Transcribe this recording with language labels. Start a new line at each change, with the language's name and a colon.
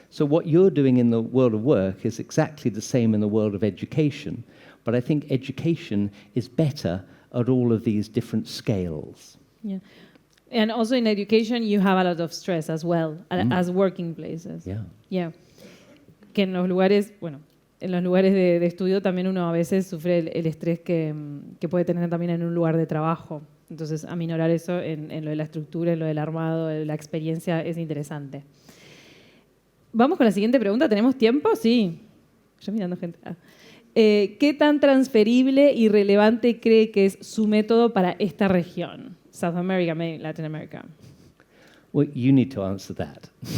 English: So what you're doing in the world of work is exactly the same in the world of education. But I think education is better at all of these different scales. Yeah. And also in education, you have a lot of stress as well, as working places. Yeah. Yeah.
Spanish: Que en los lugares, en los lugares de estudio también uno a veces sufre el estrés que puede tener también en un lugar de trabajo. Entonces, aminorar eso en lo de la estructura, en lo del armado, en la experiencia es interesante. Vamos con la siguiente pregunta. ¿Tenemos tiempo? Sí. Yo mirando gente. ¿Qué tan transferible y relevante cree que es su método para esta región?
English: South America, maybe Latin America. Well, you need to answer that.